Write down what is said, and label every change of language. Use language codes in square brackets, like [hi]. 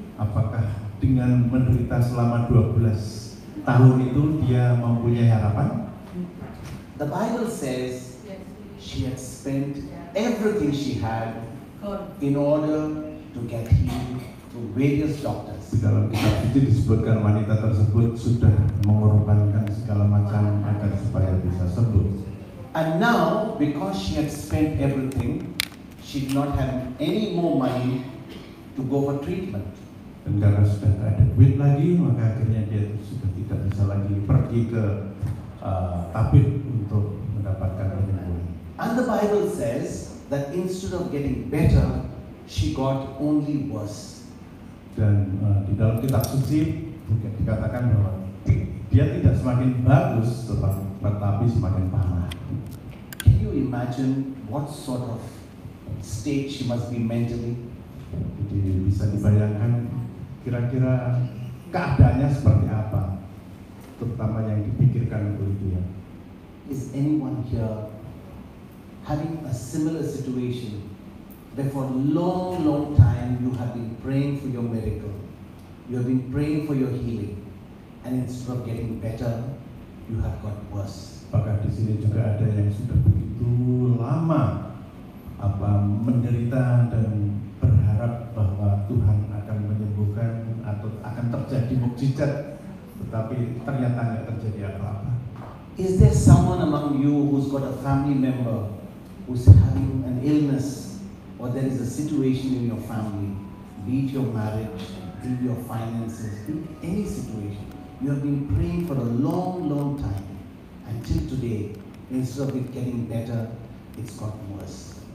[id] Apakah dengan menderita selama 12 tahun itu dia mempunyai harapan? [en] The Bible says she had spent everything she had in order to get healed through various doctors. [id] Di dalam kitab suci disebutkan wanita tersebut sudah mengorbankan segala macam agar supaya bisa sembuh. [en] And now, because she had spent everything, she did not have any more money to go for treatment. [id] Dan karena sudah tidak ada duit lagi, maka akhirnya dia sudah tidak bisa lagi pergi ke tabib untuk mendapatkan penyembuhan. [en] And the Bible says that instead of getting better, she got only worse. [id] Dan di dalam kitab suci dikatakan bahwa dia tidak semakin bagus, tetapi semakin parah. [en] Can you imagine what sort of state she must be mentally? [id] Jadi bisa dibayangkan kira-kira keadaannya seperti apa, terutama yang dipikirkan oleh dia. [en] Is anyone here having a similar situation where for a long time you have been praying for your miracle, you have been praying for your healing, and instead of getting better, you have got worse? [id] Apakah di sini juga ada yang sudah begitu lama menderita dan berharap bahwa Tuhan akan menyembuhkan atau akan terjadi mukjizat, tetapi ternyata nggak terjadi apa-apa. [en] Is there someone among you who's got a family member who's having an illness, or there is a situation in your family, be it your marriage, be it your finances, be it any situation, you have been praying for a long, long time, until today, instead of it getting better, it's got worse.